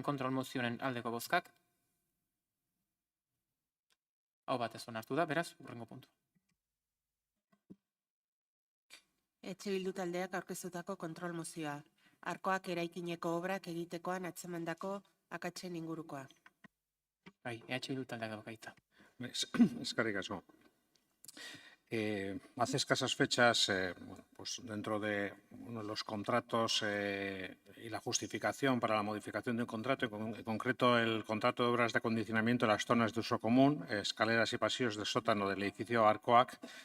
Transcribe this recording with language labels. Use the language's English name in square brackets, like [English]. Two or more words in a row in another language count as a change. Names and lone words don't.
[Basque] kontrol mozioaren aldeko bozkak. Hau batez onartu da, beraz, hurrengo puntu. Bildu taldeak aurkeztutako kontrol mozioa. Arkoak eraikineko obrak egitekoan atzemandako akatsen ingurukoa. Bai, Bildu taldeak daukaitza. Eskerrik asko. [Spanish] Hace escasas fechas, pues dentro de uno de los contratos y la justificación para la modificación de un contrato, en concreto el contrato de obras de acondicionamiento de las zonas de uso común, escaleras y pasillos del sótano del edificio Arcoac,